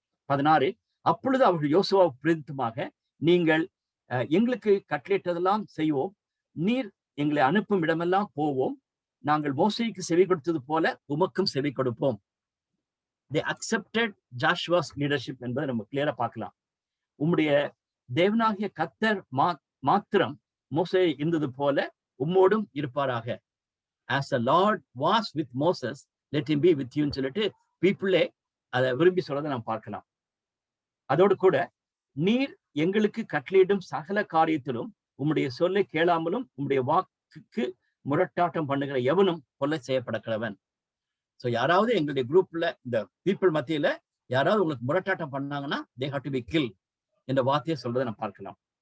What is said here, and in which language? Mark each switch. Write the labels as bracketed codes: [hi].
[ta] 16 அப்பொழுது அவர்கள் யோசுவாவுக்கு பிரதித்துமாக, நீங்கள் எங்களுக்கு கட்டளையிட்டதெல்லாம் செய்வோம், நீர் எங்களை அனுப்பும் இடமெல்லாம் போவோம், நாங்கள் மோசேக்கு செவி கொடுத்தது போல உமக்கும் செவி கொடுப்போம். [en] They accepted Joshua's leadership [ta] என்பதை நம்ம கிளியரா பார்க்கலாம். உம்முடைய தேவனாகிய கர்த்தர் மாத்திரம் மோசே இருந்தது போல உம்மோடும் இருப்பாராக. [en] As the Lord was with Moses, let him be with you [ta] ன்னு சொல்லிட்டு பீப்புளே அதை விரும்பி சொல்றதை நாம் பார்க்கலாம். அதோடு கூட நீர் எங்களுக்கு கட்டளையிடும் சகல காரியத்திலும் உம்முடைய சொல்லை கேளாமலும் உம்முடைய வாக்குக்கு முரட்டாட்டம் பண்ணுகிற எவனும் கொலை செய்யப்பட கடவன். ஸோ யாராவது எங்களுடைய குரூப்ல இந்த பீப்புள் மத்தியில யாராவது உங்களுக்கு முரட்டாட்டம் பண்ணாங்கன்னா [en] they have to be killed [ta] என்ற வார்த்தையை சொல்றதை நம்ம பார்க்கலாம்.